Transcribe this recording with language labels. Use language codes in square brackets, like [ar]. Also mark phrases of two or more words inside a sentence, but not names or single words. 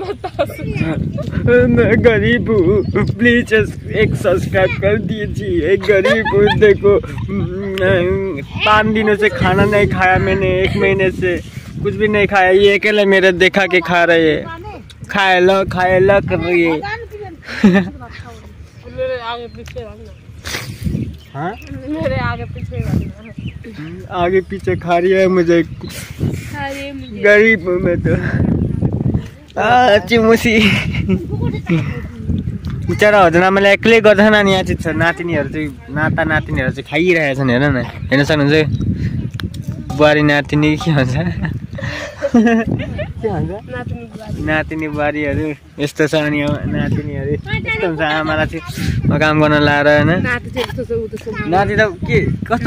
[hi] मैं गरीब हूँ प्लीज एक सब्सक्राइब कर दीजिए गरीब हूँ देखो 5 दिनों से खाना नहीं खाया मैंने 1 महीने से कुछ भी नहीं खाया ये अकेले मेरे देखा के खा रहे है खाए लो कर रही है मेरे आगे पीछे हाँ मेरे आगे पीछे खा रही है मुझे गरीब हूँ मैं तो [ne] चिमुसी बिचरा हजुरआमाले एक्लै गर्दैन नि यहाँ चाहिँ नातिनीहरू चाहिँ नातिनीहरू चाहिँ खाइरहेछन् हेर न हेर्न सक्नुहुन्छ बुहारी नातिनी के भन्छ नातिनी बुहारीहरू यस्तो छ अनि नातिनीहरू यस्तो हुन्छ आमालाई चाहिँ काम गर्न लाएर होइन नाति त के कस्तो